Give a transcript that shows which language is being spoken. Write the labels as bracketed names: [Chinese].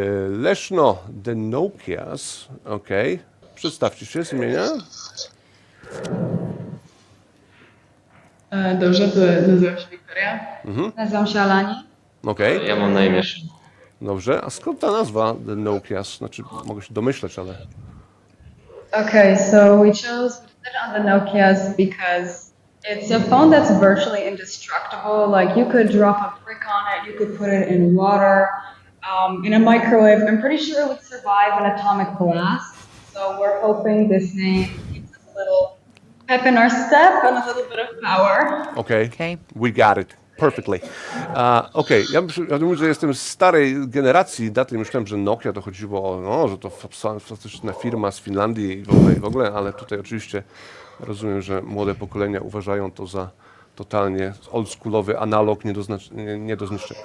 [Polish] Leszno the Nokias, okej. Przedstawcie się z imienia. Dobrze, to nazywam się Wiktoria. Nazywam się Alani. Okej. Ja mam na imię. Dobrze, a skąd ta nazwa the Nokias? Znaczy, mogę się domyśleć, ale... [English] Okay, so we chose to put it on the Nokias because it's a phone that's virtually indestructible. Like you could drop a brick on it, you could put it in water, in a microwave. I'm pretty sure it would survive an atomic blast. So we're hoping this name gives us a little pep in our step and a little bit of power. Okay. We got it. Perfectly. [Polish] Ja myślę, że jestem z starej generacji, daty myślałem, że Nokia to chodziło o, że to fantastyczna firma z Finlandii i w ogóle, ale tutaj oczywiście rozumiem, że młode pokolenia uważają to za totalnie oldschoolowy analog nie do zniszczenia.